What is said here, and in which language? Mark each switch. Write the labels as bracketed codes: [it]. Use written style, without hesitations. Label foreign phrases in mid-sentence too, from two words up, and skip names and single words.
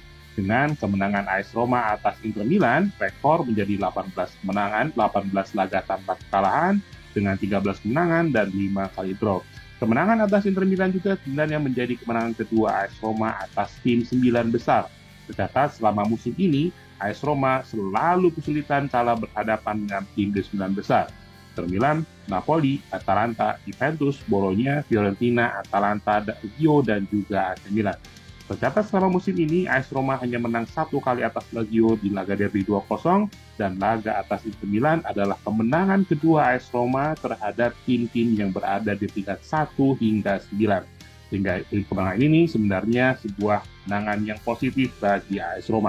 [id] Dengan kemenangan AS Roma atas Inter Milan, rekor menjadi 18 kemenangan, 18 laga tanpa kekalahan dengan 13 kemenangan dan 5 kali draw. Kemenangan atas Inter Milan juga sebenarnya menjadi kemenangan kedua AS Roma atas tim 9 besar. Tercatat selama musim ini, AS Roma selalu kesulitan kala berhadapan dengan tim di 9 besar. Inter Milan, Napoli, Atalanta, Juventus, Bologna, Fiorentina, Atalanta, Lazio, dan juga AC Milan. Tercatat selama musim ini, AS Roma hanya menang satu kali atas Lazio di laga derby 2-0, dan laga atas Inter Milan adalah kemenangan kedua AS Roma terhadap tim-tim yang berada di tingkat 1 hingga 9. Sehingga kemenangan ini sebenarnya sebuah kemenangan yang positif bagi AS Roma.